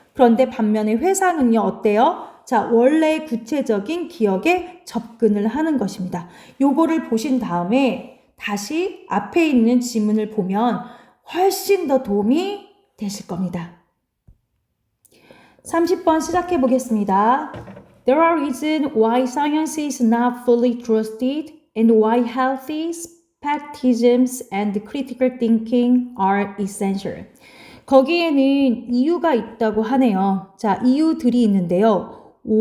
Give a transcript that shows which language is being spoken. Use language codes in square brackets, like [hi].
[ko] 그런데 반면에 회상은요, 어때요? 자, 원래 구체적인 기억에 접근을 하는 것입니다. 요거를 보신 다음에 다시 앞에 있는 지문을 보면 훨씬 더 도움이 되실 겁니다. 30번 시작해 보겠습니다. [en] There are reasons why science is not fully trusted and why healthy skepticism and critical thinking are essential. [ko] 거기에는 이유가 있다고 하네요. 자, 이유들이 있는데요.